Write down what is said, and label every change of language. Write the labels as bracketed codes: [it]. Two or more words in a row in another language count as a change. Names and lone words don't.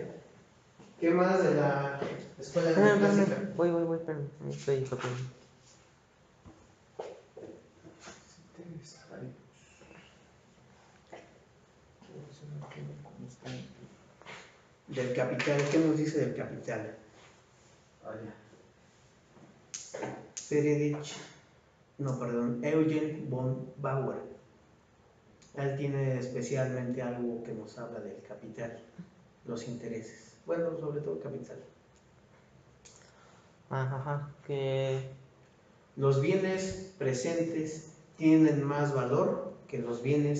[es] ¿Qué más de la escuela neoclásica? Voy, espérame, estoy copiando. Del capital, ¿qué nos dice del capital? Eugen von Bauer. Él tiene especialmente algo que nos habla del capital, los intereses. Bueno, sobre todo capital. Que los bienes presentes tienen más valor que los bienes